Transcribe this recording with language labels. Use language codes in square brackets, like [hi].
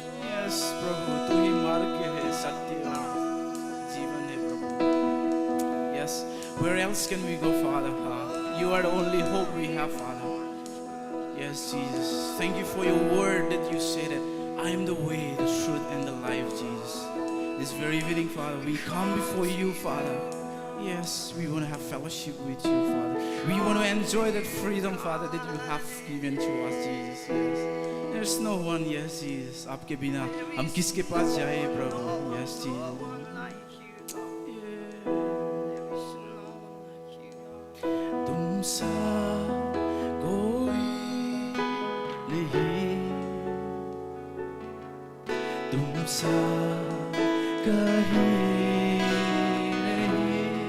[hi] Yes, प्रभु, तू ही मार्ग है, सत्य और जीवन है प्रभु. [en] Yes, where else can we go, Father? You are the only hope we have, Father. Yes, Jesus, thank you for your word that you say that I am the way, the truth, and the life, Jesus. This very evening, Father, we come before you, Father. Yes, we want to have fellowship with you, Father. We want to enjoy that freedom, Father, that you have given to us, Jesus. Yes. There's no one, yes, Jesus. [hi] आपके बिना हम किसके पास जाए, प्रभु? [en] Yes, Jesus. [hi] तुम सा कोई नहीं, तुम सा कहीं नहीं.